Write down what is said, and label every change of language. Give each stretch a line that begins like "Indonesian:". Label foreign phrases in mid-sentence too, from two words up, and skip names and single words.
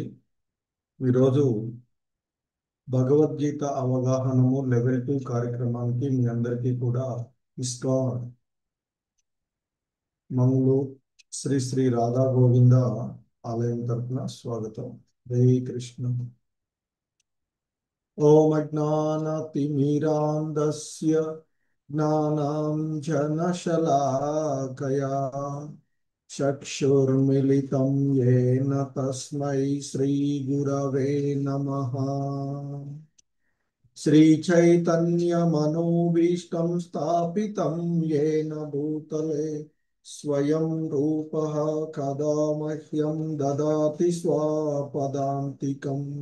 Telugu: ఈరోజు భగవద్గీత అవగాహనము లెవెల్ 2 కార్యక్రమానికి మీ అందరికీ కూడా ఇస్కాన్ మంగళూరు శ్రీ శ్రీ రాధా గోవింద ఆలయం తరపున స్వాగతం.
Sanskrit: హరే కృష్ణ. ఓం అజ్ఞానతిమిరాంధస్య జ్ఞానాంజనశలాకయా చక్షుర్మిలితం येन తస్మై శ్రీగురవే నమః. श्रीचैतन्यमनोभीष्टं स्थापितं येन भूतले स्वयं रूपः कदा मह्यं ददाति स्वापदान्तिकम्।